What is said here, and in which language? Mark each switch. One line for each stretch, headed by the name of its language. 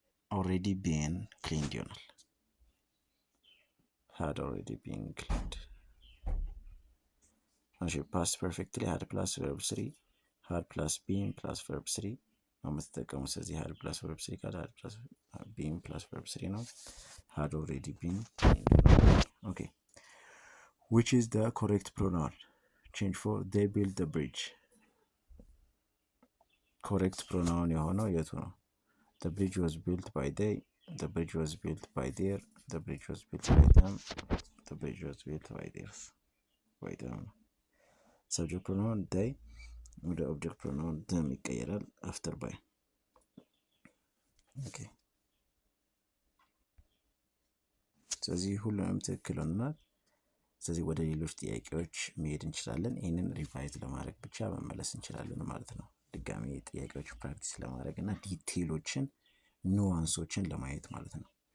English: already been cleaned
Amharic: ይሆናል።
English: had already been cleaned።
Amharic: እሺ
English: past perfectly had plus verb 3 had plus been plus verb 3
Amharic: ነው የምትጠቀሙት። ስለዚህ
English: had plus verb 3
Amharic: ካለ
English: had plus been plus verb 3 ነው። had already been cleaned። okay which is the correct pronoun change for they built the bridge። correct pronoun
Amharic: የሆነው የቱ ነው?
English: the bridge was built by they the bridge was built by their the bridge was built by them the bridge was built by theirs by them። subject pronoun they
Amharic: ወደ ኦብጀክት ፕሮናውን them ይቀየራል
English: አፍተር ባይ።
Amharic: ኦኬ ስለዚህ ሁሉንም ትክክል ሆነናል። ስለዚህ ወደ ሌሎች ጥያቄዎች መሄድ እንችላለን። ይህንን ሪቫይዝ ለማድረግ ብቻ መመለስ እንችላለን ማለት ነው። ድጋሚ ጥያቄዎች ፕራክቲስ ለማድረግ እና ዲቴይሎችን ኑዋንሶችን ለማየት ማለት ነው።